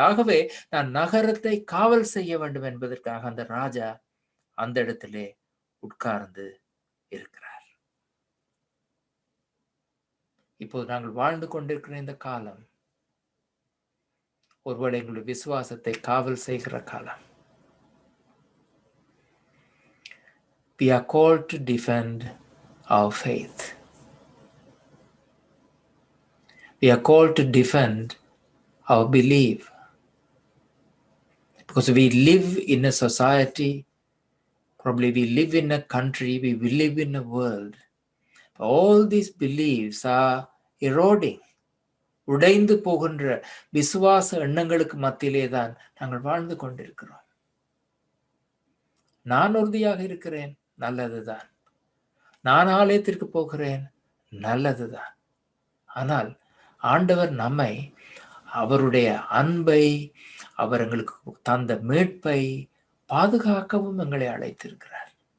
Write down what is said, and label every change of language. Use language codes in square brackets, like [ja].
[ta] ஆகவே நான் நகரத்தை காவல் செய்ய வேண்டும் என்பதற்காக அந்த ராஜா அந்த இடத்திலே உட்கார்ந்து இருக்கிறார். இப்போது நாங்கள் வாழ்ந்து கொண்டிருக்கிற இந்த காலம் ஒருவேளை எங்களுடைய விசுவாசத்தை காவல் செய்கிற காலம். [en] We are called to defend our faith. We are called to defend our belief. Because we live in a society, probably we live in a country, we live in a world. All these beliefs are eroding. [ta] உடைந்து போகின்ற விசுவாச எண்ணங்களுக்கு மத்தியிலே தான் நாங்கள் வாழ்ந்து கொண்டிருக்கிறோம். நான் உறுதியாக இருக்கிறேன், நல்லதுதான். நான் ஆலயத்திற்கு போகிறேன், நல்லதுதான். ஆனால் ஆண்டவர் நம்மை அவருடைய அன்பை, அவர் எங்களுக்கு தந்த மீட்பை பாதுகாக்கவும் எங்களை அழைத்திருக்கிறார்.